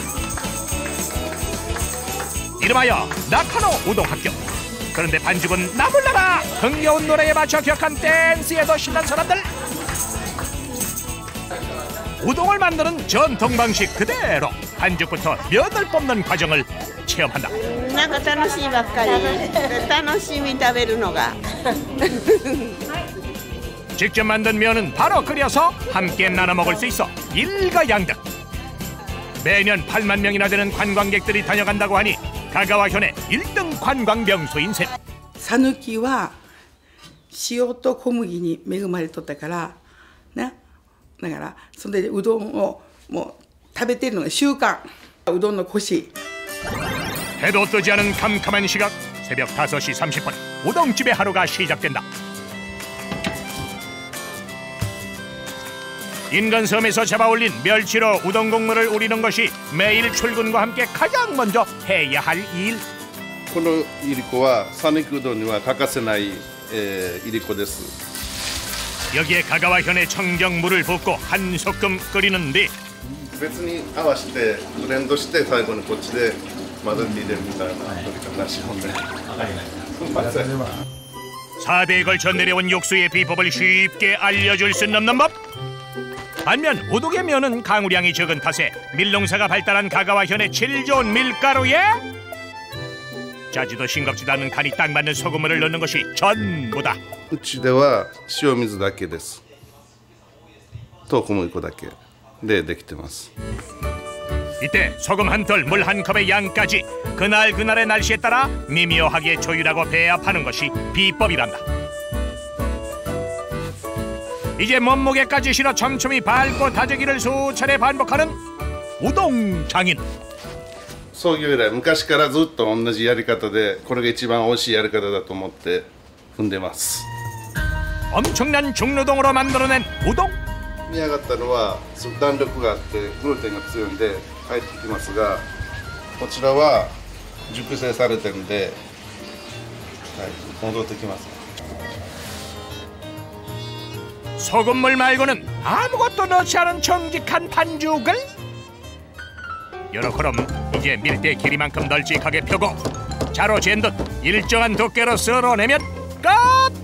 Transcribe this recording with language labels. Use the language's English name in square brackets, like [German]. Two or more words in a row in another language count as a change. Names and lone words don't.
[Korean] 이름하여 나카노 우동학교. 그런데 반죽은 나불나라 흥겨운 노래에 맞춰 격한 댄스에도 신난 사람들. 우동을 만드는 전통 방식 그대로 반죽부터 면을 뽑는 과정을 체험한다. [Japanese] なんか楽しいばっかり楽しみ食べるのが [Korean] 직접 만든 면은 바로 끓여서 함께 나눠 먹을 수 있어 일가양득. 매년 8만 명이나 되는 관광객들이 다녀간다고 하니 가가와현의 1등 관광 명소인 셈. [Japanese] 讃岐は塩と小麦に恵まれとったからね。だからそれでうどんをもう食べてるのが習慣。うどんのコシ。 [Korean] 해도 뜨지 않은 캄캄한 시각. 새벽 5시 30분 우동집의 하루가 시작된다. 인근섬에서 잡아올린 멸치로 우동 국물을 우리는 것이 매일 출근과 함께 가장 먼저 해야 할 일. [Japanese] このいりこは讃岐うどんには欠かせないいりこです。 [Korean] 여기에 가가와현의 청정물을 붓고 한 소끔 끓이는데 [Japanese] 別に合わせてブレンドして最後にこっちで混ぜて入れるみたいな取り方しようね。 [Korean] 4대에 걸쳐 내려온 육수의 비법을 쉽게 알려줄 수는 없는 법. 반면 우동의 면은 강우량이 적은 탓에 밀농사가 발달한 가가와현의 질 좋은 밀가루에 짜지도 싱겁지도 않은 간이 딱 맞는 소금물을 넣는 것이 전부다. [Japanese] うちでは塩水だけです。と小麦粉だけでできてます。 [Korean] 이때 소금 한 톨, 물 한 컵의 양까지 그날그날의 날씨에 따라 미묘하게 조율하고 배합하는 것이 비법이란다. 이제 몸무게까지 실어 촘촘히 밟고 다지기를 수차례 반복하는 우동 장인. [Japanese] 創業以来昔からずっと同じやり方でこれが一番美味しいやり方だと思って踏んでます。 [Korean] 엄청난 중노동으로 만들어낸 우동. [Japanese] 煮上がったのは弾力があってグルテンが強いんで入ってきますが、こちらは熟成されてるんで、戻ってきます。 [Korean] 소금물 말고는 아무것도 넣지 않은 정직한 반죽을 요렇게럼 이제 밀대 길이만큼 널찍하게 펴고 자로 잰 듯 일정한 두께로 썰어내면 끝!